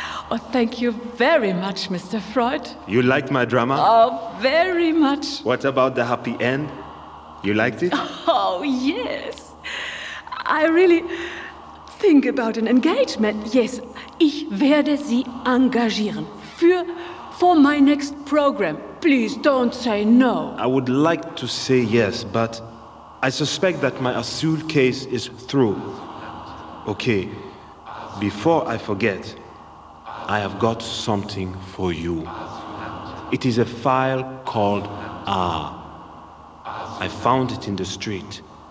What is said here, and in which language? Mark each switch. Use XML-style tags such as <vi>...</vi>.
<en>Oh, thank you very much, Mr. Freud. You liked my drama? Oh, very much. What about the happy end? You liked it? Oh, yes. I really think about an engagement.</en> <de>Yes, ich werde Sie engagieren</de> <en>for my next program. Please don't say no. I would like to say yes, but I suspect that my asyl case is through. Okay, before I forget, I have got something for you. It is a file called R. I found it in the street.</en>